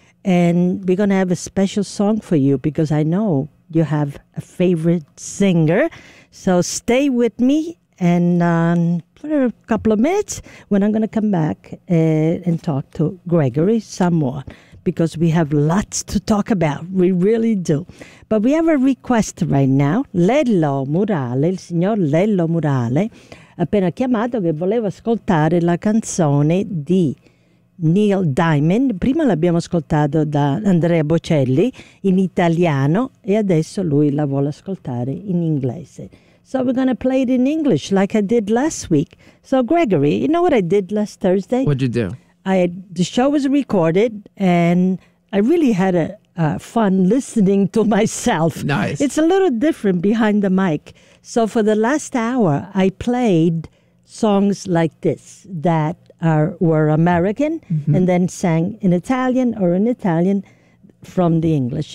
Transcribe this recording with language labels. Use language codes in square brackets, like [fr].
[en] And we're going to have a special song for you because I know you have a favorite singer. So stay with me and for a couple of minutes when I'm going to come back and talk to Gregory some more because we have lots to talk about. We really do. But we have a request right now. [it] Lello Murale, il signor Lello Murale, appena chiamato che voleva ascoltare la canzone di Neil Diamond. Prima l'abbiamo ascoltato da Andrea Bocelli in italiano e adesso lui la vuole ascoltare in inglese. [en] So we're going to play it in English like I did last week. So Gregory, you know what I did last Thursday? What'd you do? The show was recorded and I really had a fun listening to myself. Nice. It's a little different behind the mic. So for the last hour, I played songs like this that were American and then sang in Italian or in Italian from the English.